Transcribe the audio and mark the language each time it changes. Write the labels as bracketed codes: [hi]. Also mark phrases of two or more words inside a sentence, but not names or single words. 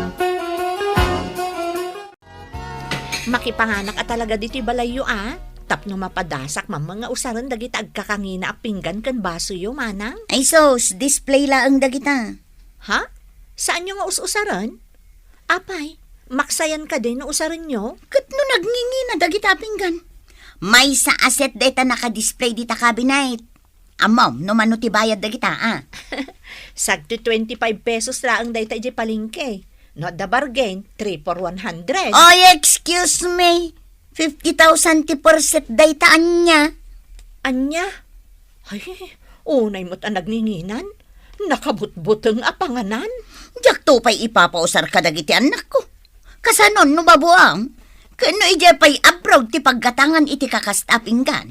[ilo] Makipanganak at talaga dito balayo ah. Tapno mapadasak mga usaran dagita agkakangina a pinggan kan baso yo manang. Ay sos, display la ang dagita. Ha? Saan nyo nga us-usaran? Apay, maksayan ka din no usaran nyo? Kat no nagngingi na dagita pinggan. May sa asset data naka-display dita cabinet. Amom, no mano ti bayad dagita ah. Sagto 25 pesos laang dayta iti palingke. [en] Not the bargain, 3 for 100. [ilo] Oy, [en] excuse me. [ilo] 50,000 ti percent data anya. Anya? Ay, unay mo't ang nagninginan. Nakabutbuteng apanganan. Diyak to pa'y ipapausar ka dagiti anak ko. Kasanon no babuang. Kano ija pa'y abroad ti paggatangan iti kakasta pinggan.